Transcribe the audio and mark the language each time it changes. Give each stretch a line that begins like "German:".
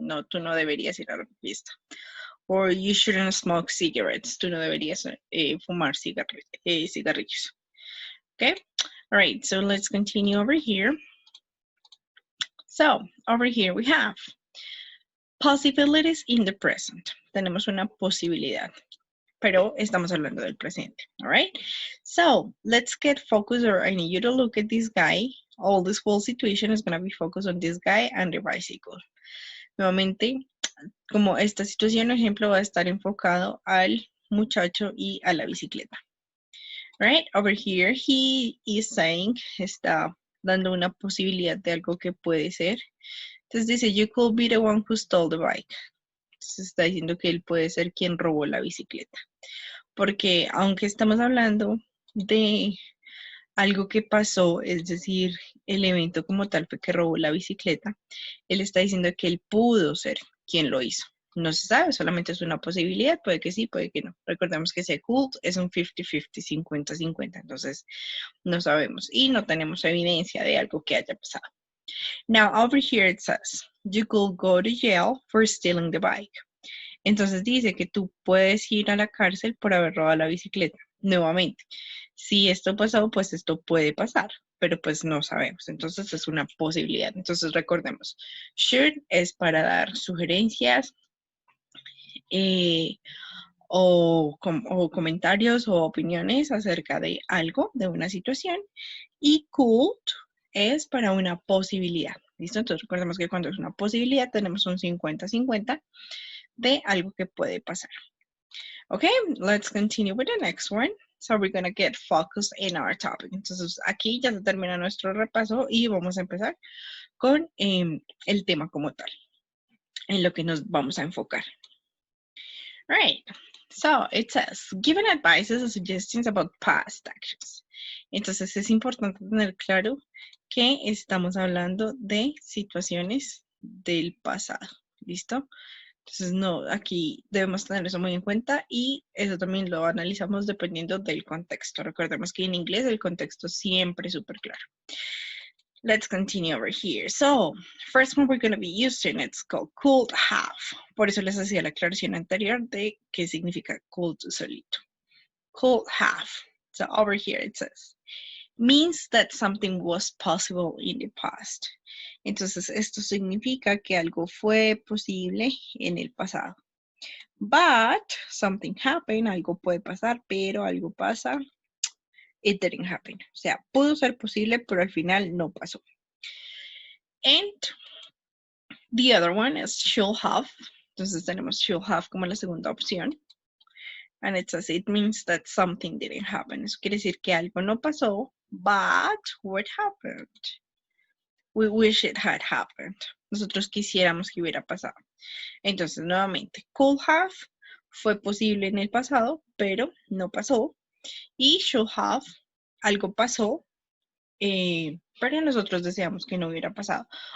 Spanish: No, tú no deberías ir a la fiesta.
English: Or you shouldn't smoke cigarettes.
Spanish: Tú no deberías fumar cigarrillos.
English: Okay? All right, so let's continue over here. So, over here we have possibilities in the present.
Spanish: Tenemos una posibilidad, pero estamos hablando del presente,
English: all right? So, let's get focused, or I need you to look at this guy all this whole situation is going to be focused on this guy and the bicycle.
Spanish: Nuevamente, como esta situación, ejemplo, va a estar enfocado al muchacho y a la bicicleta.
English: Right? Over here, he is saying,
Spanish: está dando una posibilidad de algo que puede ser. Entonces dice,
English: you could be the one who stole the bike.
Spanish: Entonces está diciendo que él puede ser quien robó la bicicleta. Porque aunque estamos hablando de algo que pasó, es decir, el evento como tal fue que robó la bicicleta, él está diciendo que él pudo ser quien lo hizo. No se sabe, solamente es una posibilidad, puede que sí, puede que no. Recordemos que ese could es un 50-50, 50-50, entonces no sabemos y no tenemos evidencia de algo que haya pasado.
English: Now over here it says, you could go to jail for stealing the bike.
Spanish: Entonces dice que tú puedes ir a la cárcel por haber robado la bicicleta. Nuevamente, si esto pasó, pues esto puede pasar, pero pues no sabemos. Entonces es una posibilidad. Entonces recordemos, should es para dar sugerencias o comentarios o opiniones acerca de algo, de una situación. Y could es para una posibilidad. ¿Listo? Entonces recordemos que cuando es una posibilidad tenemos un 50-50 de algo que puede pasar.
English: Okay, let's continue with the next one. So we're going to get focused in our topic.
Spanish: Entonces aquí ya se termina nuestro repaso y vamos a empezar con el tema como tal, en lo que nos vamos a enfocar.
English: Right, so it says, given advices or suggestions about past actions.
Spanish: Entonces es importante tener claro que estamos hablando de situaciones del pasado. ¿Listo? Entonces, no, aquí debemos tener eso muy en cuenta y eso también lo analizamos dependiendo del contexto. Recordemos que en inglés el contexto siempre es súper claro.
English: Let's continue over here. So, first one we're going to be using, it's called could have.
Spanish: Por eso les hacía la aclaración anterior de qué significa could solito.
English: Could have. So, over here it says, means that something was possible in the past.
Spanish: Entonces, esto significa que algo fue posible en el pasado.
English: But something happened,
Spanish: algo puede pasar, pero algo pasa.
English: It didn't happen.
Spanish: O sea, pudo ser posible, pero al final no pasó.
English: And the other one is should have.
Spanish: Entonces tenemos should have como la segunda opción.
English: And it says it means that something didn't happen.
Spanish: Eso quiere decir que algo no pasó,
English: but what happened? We wish it had happened.
Spanish: Nosotros quisiéramos que hubiera pasado. Entonces, nuevamente, could have fue posible en el pasado, pero no pasó. Y should have, algo pasó, pero nosotros deseamos que no hubiera pasado.